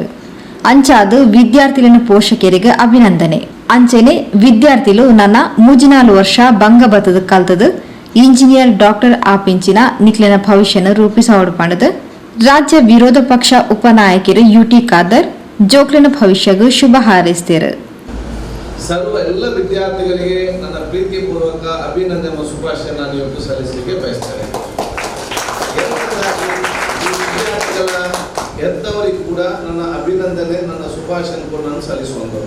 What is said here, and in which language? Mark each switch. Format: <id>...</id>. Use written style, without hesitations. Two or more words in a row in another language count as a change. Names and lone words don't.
<tcy>ಅಂಚಾದು ವಿದ್ಯಾರ್ಥಿಲಿನ ಪೋಷಕರಿಗೆ ಅಭಿನಂದನೆ. ಅಂಚೆನೆ ವಿದ್ಯಾರ್ಥಿಲು ನನ್ನ 3-4 ವರ್ಷ ಬಂಗಬತ್ತದ ಕಲ್ತದು</tcy> <en>engineer doctor</en> <tcy>ಆಪಿಂಚಿನ ನಿಕ್ಲಿನ ಭವಿಷ್ಯನ ರೂಪಿಸೋಡು ಪಣದು ರಾಜ್ಯ ವಿರೋಧ ಪಕ್ಷ ಉಪನಾಯಕರು ಯುಟಿ ಖಾದರ್ ಜೋಕ್ಲಿನ ಭವಿಷ್ಯಗೂ ಶುಭ ಹಾರೈಸಿದರು.</tcy> <kn>ಸರ್ವ ಎಲ್ಲ ವಿದ್ಯಾರ್ಥಿಗಳಿಗೆ ನನ್ನ ಪ್ರೀತಿಪೂರ್ವಕ ಅಭಿನಂದನೆ ಮತ್ತು ಶುಭಾಶಯ ನಾನು ಇವತ್ತು ಸಲ್ಲಿಸಲಿಕ್ಕೆ ಬಯಸ್ತೇನೆ. ವಿದ್ಯಾರ್ಥಿಗಳ ಹೆತ್ತವರಿಗೆ ಕೂಡ ನನ್ನ ಅಭಿನಂದನೆ, ನನ್ನ ಶುಭಾಶಯ ಕೂಡ ನಾನು ಸಲ್ಲಿಸುವಂಥದ್ದು.</kn>